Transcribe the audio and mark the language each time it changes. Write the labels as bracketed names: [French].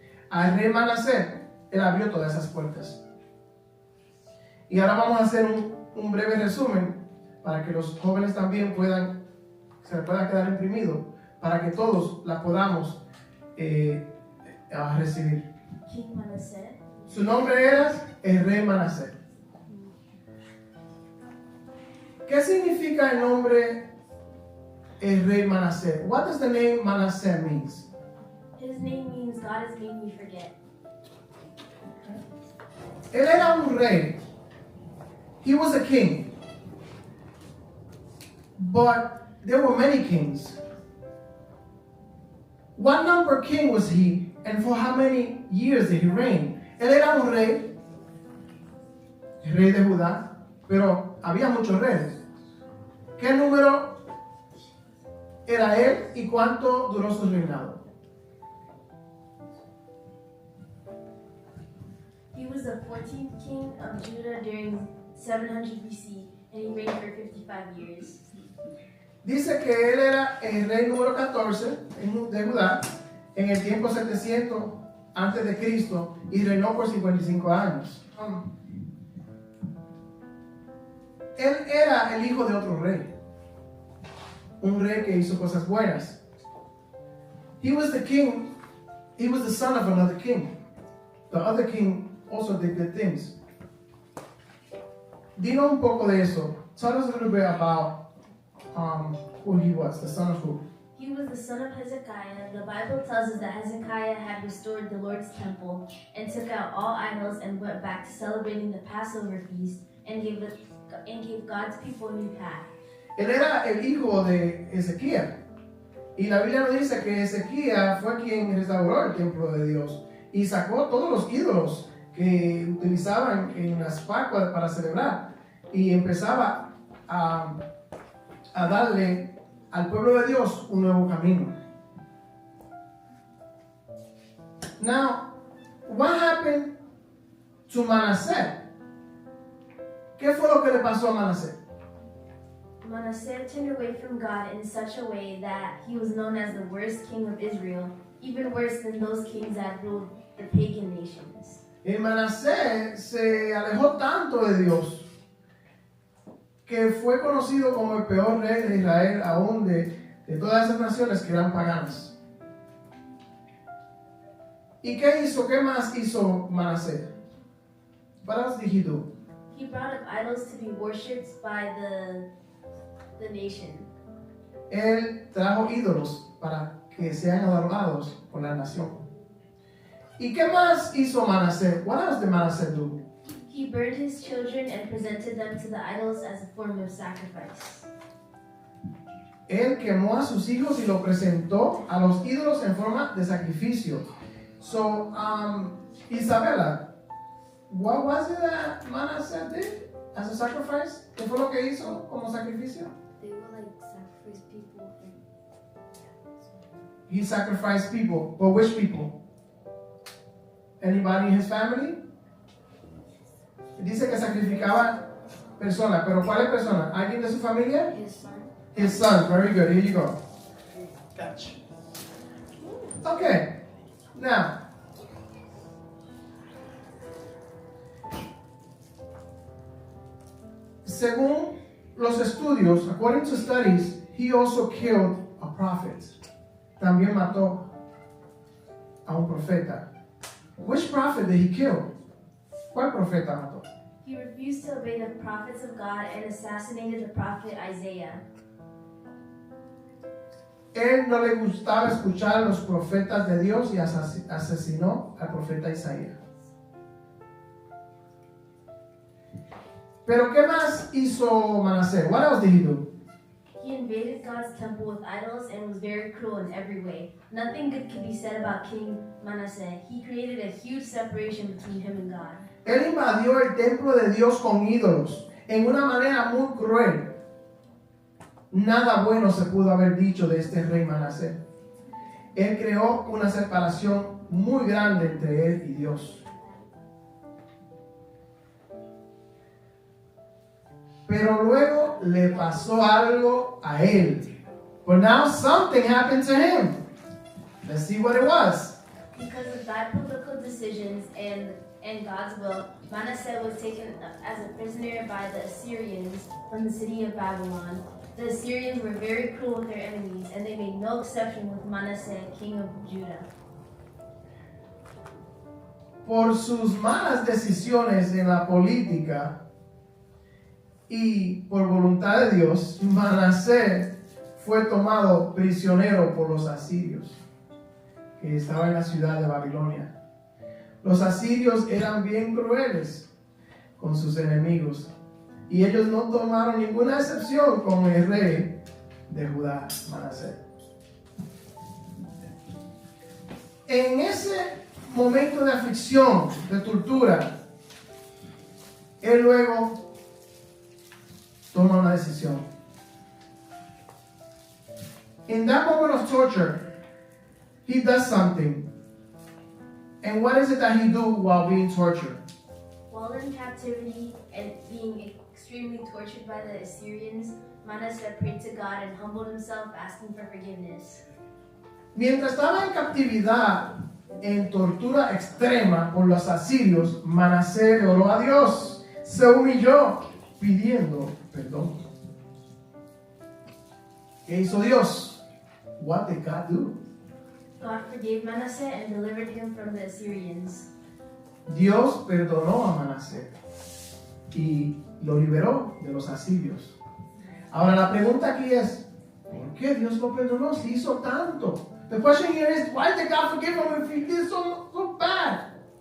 [Spanish] Al rey Manasés, él abrió todas esas puertas. Y ahora vamos a hacer un breve resumen para que los jóvenes también se les pueda quedar imprimido, para que todos la podamos recibir. [English] King Manasseh. [Spanish] Su nombre era el rey Manasés. ¿Qué significa el nombre el rey Manasés? [English] What does the name Manasseh means? His name means God has made me forget. [Spanish] Él era un rey. [English] He was a king. But there were many kings. What number king was he, and for how many years did he reign? [Spanish] Él era un rey, el rey de Judá, pero había muchos reyes. ¿Qué número era él y cuánto duró su reinado? [English] He was the 14th king of Judah during 700 BC, and he reigned for 55 years. [Spanish] Dice que él era el rey número 14 de Judá en el tiempo 700 antes de Cristo y reinó por 55 años. Él era el hijo de otro rey, un rey que hizo cosas buenas. [English] He was the king. He was the son of another king. The other king also did good things. [Spanish] Dinos un poco de eso. [English] Tell us a little bit about who he was, the son of who. He was the son of Hezekiah. The Bible tells us that Hezekiah had restored the Lord's temple and took out all idols and went back to celebrating the Passover feast and gave God's people a new path. [Spanish] Él era el hijo de Ezequiel. Y la Biblia nos dice que Ezequiel fue quien restauró el templo de Dios y sacó todos los ídolos que utilizaban en las Pascuas para celebrar. Y empezaba a darle al pueblo de Dios un nuevo camino. [English] Now, what happened to Manasseh? [Spanish] ¿Qué fue lo que le pasó a Manasseh? [English] Manasseh turned away from God in such a way that he was known as the worst king of Israel, even worse than those kings that ruled the pagan nations. [Spanish] Y Manasseh se alejó tanto de Dios que fue conocido como el peor rey de Israel, aún de todas esas naciones que eran paganas. ¿Y qué hizo? ¿Qué más hizo Manasseh? [English] What else did he do? He brought up idols to be worshipped by the nation. [Spanish] Él trajo ídolos para que sean adorados por la nación. ¿Y qué más hizo Manasseh? [English] What else did Manasseh do? He burned his children and presented them to the idols as a form of sacrifice. [Spanish] Él quemó a sus hijos y lo presentó a los ídolos en forma de sacrificio. [English] So, Isabela, what was it that Manasseh did as a sacrifice? [Spanish] ¿Qué fue lo que hizo como sacrificio? [English] They would like sacrifice people and He sacrificed people. But which people? Anybody in his family? [Spanish] Dice que sacrificaba personas, pero ¿cuáles personas? ¿Alguien de su familia? [English] his son. His son. Very good. Here you go. Gotcha. Okay. Now, [Spanish] según los estudios, [English] according to studies, he also killed a prophet. [Spanish] También mató a un profeta. [English] Which prophet did he kill? [Spanish] ¿Cuál profeta mató? [English] He refused to obey the prophets of God and assassinated the prophet Isaiah. [Spanish] Él no le gustaba escuchar a los profetas de Dios y asesinó al profeta Isaías. Pero ¿qué más hizo Manasseh? [English] What else did he do? He invaded God's temple with idols and was very cruel in every way. Nothing good can be said about King Manasseh. He created a huge separation between him and God. [Spanish] Él invadió el templo de Dios con ídolos en una manera muy cruel. Nada bueno se pudo haber dicho de este rey Manasseh. Él creó una separación muy grande entre él y Dios. Pero luego le pasó algo a él. [English] But now something happened to him. Let's see what it was. Because of bad political decisions and God's will, Manasseh was taken as a prisoner by the Assyrians from the city of Babylon. The Assyrians were very cruel with their enemies, and they made no exception with Manasseh, king of Judah. [Spanish] Por sus malas decisiones en la política y por voluntad de Dios, Manasseh fue tomado prisionero por los asirios, que estaban en la ciudad de Babilonia. Los asirios eran bien crueles con sus enemigos y ellos no tomaron ninguna excepción con el rey de Judá, Manasseh. En ese momento de aflicción, de tortura, él luego toma una decisión. [English] In that moment of torture, he does something. And what is it that he do while being tortured? While in captivity and being extremely tortured by the Assyrians, Manasseh prayed to God and humbled himself, asking for forgiveness. [Spanish] Mientras estaba en captividad, en tortura extrema por los asirios, Manasseh le oró a Dios, se humilló pidiendo perdón. ¿Qué hizo Dios? [English] What did God do? God forgave Manasseh and delivered him from the Assyrians. [Spanish] Dios perdonó a Manasseh y lo liberó de los asirios. Ahora la pregunta aquí es, ¿por qué Dios lo perdonó si hizo tanto? [English] The question here is, why did God forgive him if he did so bad?